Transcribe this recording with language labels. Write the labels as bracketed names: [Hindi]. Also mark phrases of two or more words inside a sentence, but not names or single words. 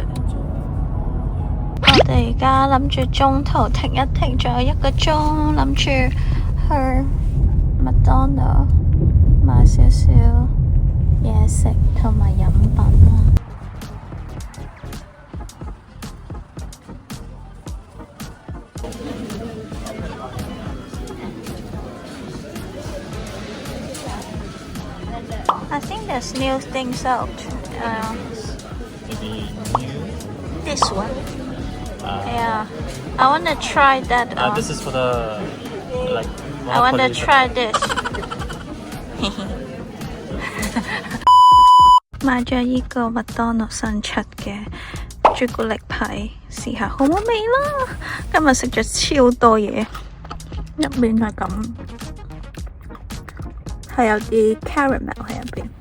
[Cantonese] 我哋而家諗住中途停一停，仲有1個鐘，諗住去麥當勞買少少嘢食同埋飲品啦。 [English] I think there's new things out. This one. Yeah. I want to try that. This is for the like. I want to try this. [Cantonese] 買咗呢個麥當勞新出嘅朱古力批，試下好唔好味啦。今日食咗超多嘢，入面係咁。係有啲 caramel 喺入邊。